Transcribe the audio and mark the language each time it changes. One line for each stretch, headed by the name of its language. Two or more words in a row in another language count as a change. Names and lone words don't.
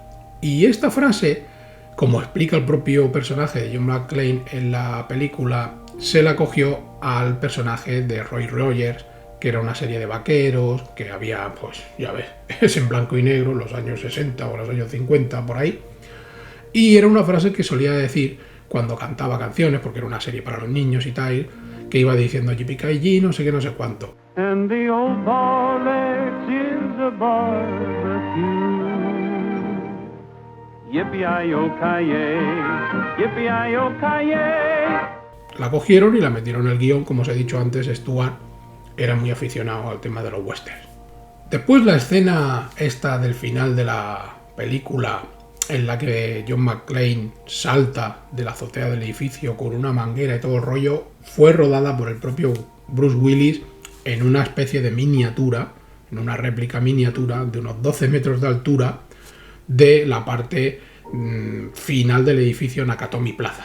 Spanish: Y esta frase, como explica el propio personaje de John McClane en la película, se la cogió al personaje de Roy Rogers, que era una serie de vaqueros, que había, pues ya ves, es en blanco y negro, los años 60 o los años 50, por ahí. Y era una frase que solía decir cuando cantaba canciones, porque era una serie para los niños y tal, que iba diciendo yippee-ki-yay, no sé qué, no sé cuánto.
English: And the old Bolex is a barbecue. Yippee-yi-yo-ki-yay, yippee-yi-yo-ki-yay.
Spanish: La cogieron y la metieron en el guión. Como os he dicho antes, Stuart era muy aficionado al tema de los westerns. Después la escena esta del final de la película, en la que John McClane salta de la azotea del edificio con una manguera y todo el rollo, fue rodada por el propio Bruce Willis en una especie de miniatura, en una réplica miniatura de unos 12 metros de altura de la parte final del edificio Nakatomi Plaza.